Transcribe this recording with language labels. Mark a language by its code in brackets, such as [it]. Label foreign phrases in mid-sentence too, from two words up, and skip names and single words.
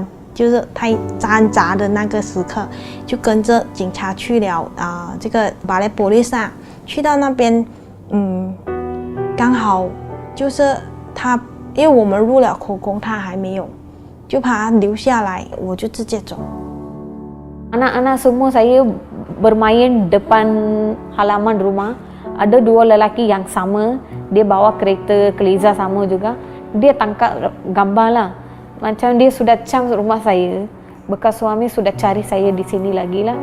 [zh] 就是太挣扎的那个时刻，就跟着警察去了这个巴雷波利萨，去到那边，刚好就是他，因为我们录了口供，他还没有，就把他留下来，我就直接走。 [ms] Anak-anak semua saya bermain depan halaman rumah. Ada 2 lelaki yang sama, dia bawa kereta Keliza sama juga. Dia tangkap gambar lah. Macam dia sudah cam rumah saya. Bekas suami sudah cari saya di sini lagi lah.